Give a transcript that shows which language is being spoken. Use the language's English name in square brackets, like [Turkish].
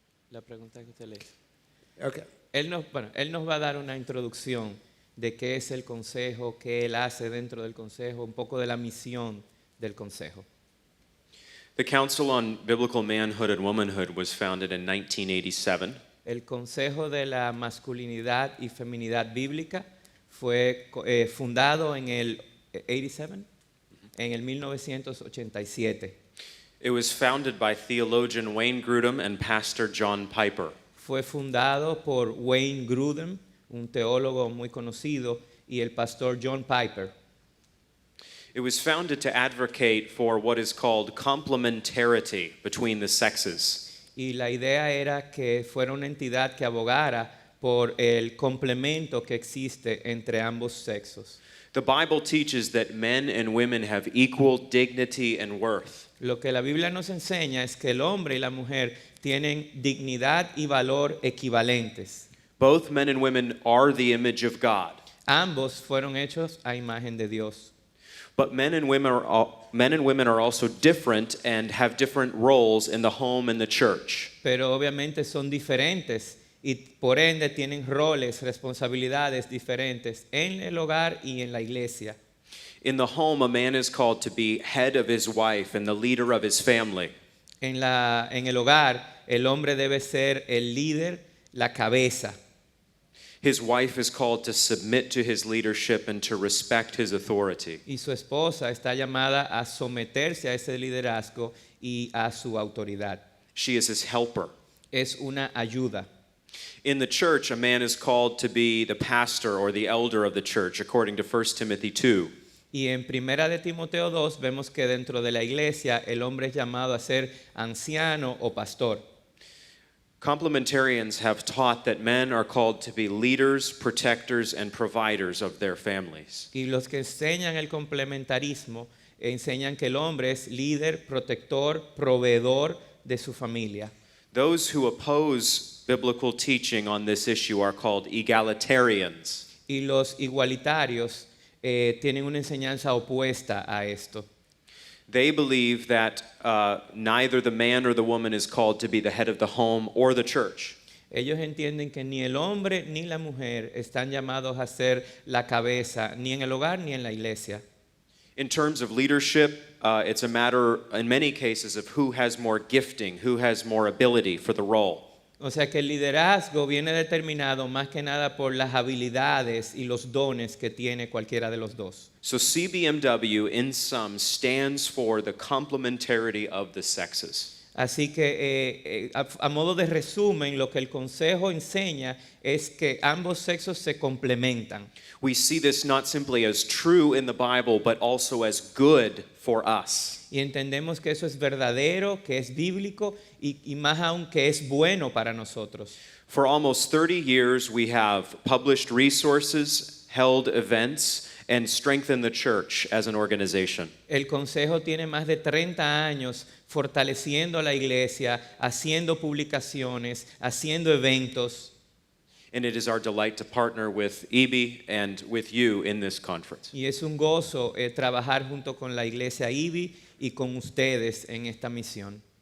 [Spanish] La pregunta que usted le hizo. [English] Okay. [Spanish] Él nos va a dar una introducción de qué es el consejo, qué él hace dentro del consejo, un poco de la misión del consejo. [English] The Council on Biblical Manhood and Womanhood was founded in 1987. [Spanish] El Consejo de la Masculinidad y Feminidad Bíblica fue fundado en el 87, en el 1987. [English] It was founded by theologian Wayne Grudem and Pastor John Piper. [Spanish] Fue fundado por Wayne Grudem, un teólogo muy conocido, y el pastor John Piper. [English] It was founded to advocate for what is called complementarity between the sexes. [Spanish] Y la idea era que fuera una entidad que abogara por el complemento que existe entre ambos sexos. [English] The Bible teaches that men and women have equal dignity and worth. [Spanish] Lo que la Biblia nos enseña es que el hombre y la mujer tienen dignidad y valor equivalentes. [English] Both men and women are the image of God. [Spanish] Ambos fueron hechos a imagen de Dios. [English] But men and women are also different and have different roles in the home and the church. [Spanish] Pero obviamente son diferentes y por ende tienen roles, responsabilidades diferentes en el hogar y en la iglesia. [English] In the home, a man is called to be head of his wife and the leader of his family. [Spanish] En el hogar, el hombre debe ser el líder, la cabeza. [English] His wife is called to submit to his leadership and to respect his authority. [Spanish] Y su esposa está llamada a someterse a ese liderazgo y a su autoridad. [English] She is his helper. [Spanish] Es una ayuda. [English] In the church, a man is called to be the pastor or the elder of the church, according to 1 Timothy 2. [Spanish] Y en Primera de Timoteo 2 vemos que dentro de la iglesia el hombre es llamado a ser anciano o pastor. [English] Complementarians have taught that men are called to be leaders, protectors, and providers of their families. [Spanish] Y los que enseñan el complementarismo enseñan que el hombre es líder, protector, proveedor de su familia. [English] Those who oppose biblical teaching on this issue are called egalitarians. [Spanish] Y los igualitarios tienen una enseñanza opuesta a esto. [English] They believe that neither the man or the woman is called to be the head of the home or the church. [Spanish] Ellos entienden que ni el hombre ni la mujer están llamados a ser la cabeza, ni en el hogar ni en la iglesia. [English] In terms of leadership, it's a matter, in many cases, of who has more gifting, who has more ability for the role. [Spanish] O sea que el liderazgo viene determinado más que nada por las habilidades y los dones que tiene cualquiera de los dos. [English] So CBMW, in sum, stands for the complementarity of the sexes. [Spanish] Así que a modo de resumen, lo que el consejo enseña es que ambos sexos se complementan. [English] We see this not simply as true in the Bible, but also as good for us. [Spanish] Y entendemos que eso es verdadero, que es bíblico y más aún que es bueno para nosotros. [English] For almost 30 years, we have published resources, held events, and strengthen the church as an organization. [Spanish] El consejo tiene más de 30 años fortaleciendo la iglesia, haciendo publicaciones, haciendo eventos. [English] And it is our delight to partner with EBI and with you in this conference. [Spanish] Y es un gozo trabajar junto con la iglesia IBI y con ustedes en esta misión.